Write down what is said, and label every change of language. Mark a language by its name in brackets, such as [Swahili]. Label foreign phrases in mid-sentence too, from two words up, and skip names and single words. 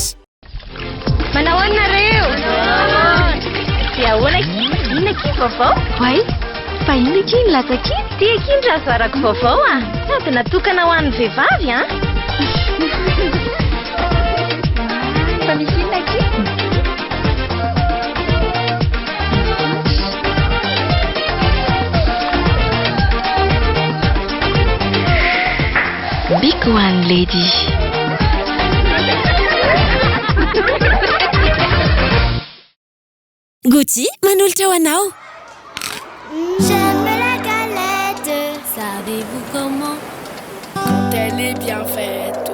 [Malagasy] Manao nareo? Dia ahoana inona kiny vaovao? Way, fa inona kiny latsakiny? Tia kiny raha zarako vaovao ah. Sady natokana ho an'ny vehivavy ah. Fa misy inona kiny? [English] Big one, lady. [Malagasy] Goûty, manolotra ho anao. [French] J'aime la galette. Savez-vous comment? Quand elle est bien faite.